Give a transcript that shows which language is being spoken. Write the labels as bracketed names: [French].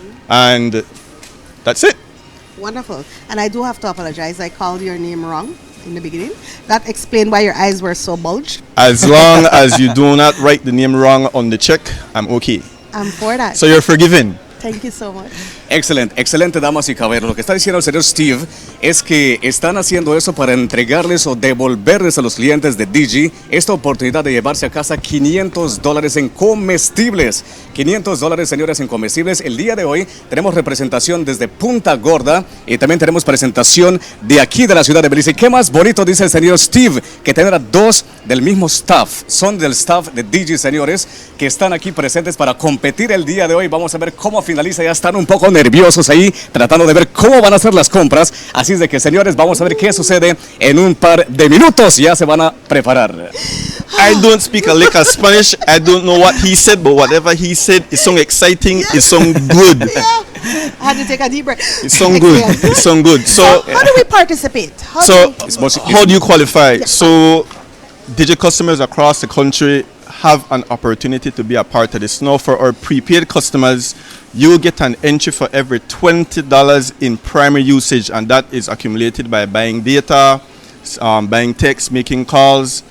[English] And that's it. Wonderful. And I do have to apologize. I called your name wrong in the beginning. That explained why your eyes were so bulged. As long as you do not write the name wrong on the check, I'm okay. I'm for that. So you're forgiven. Thank you so much. [Spanish] Excelente, excelente, damas y caballeros. Lo que está diciendo el señor Steve es que están haciendo eso para entregarles o devolverles a los clientes de Digi esta oportunidad de llevarse a casa $500 en comestibles. $500, señores, en comestibles. El día de hoy tenemos representación desde Punta Gorda y también tenemos presentación de aquí de la ciudad de Belice. ¿Qué más bonito dice el señor Steve? Que tener a dos del mismo staff. Son del staff de Digi, señores, que están aquí presentes para competir el día de hoy. Vamos a ver cómo finaliza. Ya están un poco nerviosos ahí, tratando de ver cómo van a ser las compras. Así es de que, señores, vamos a ver qué sucede en un par de minutos. Ya se van a preparar. [English] I don't speak a lick of Spanish. I don't know what he said, but whatever he said, it sounds exciting. Yeah. It sounds good. Yeah. I had to take a deep breath. It sounds good. It sounds good. So, how do we participate? How do you qualify? Yeah. So, Digi customers across the country have an opportunity to be a part of this. Now, for our prepaid customers, you get an entry for every $20 in primary usage, and that is accumulated by buying data, buying text, making calls.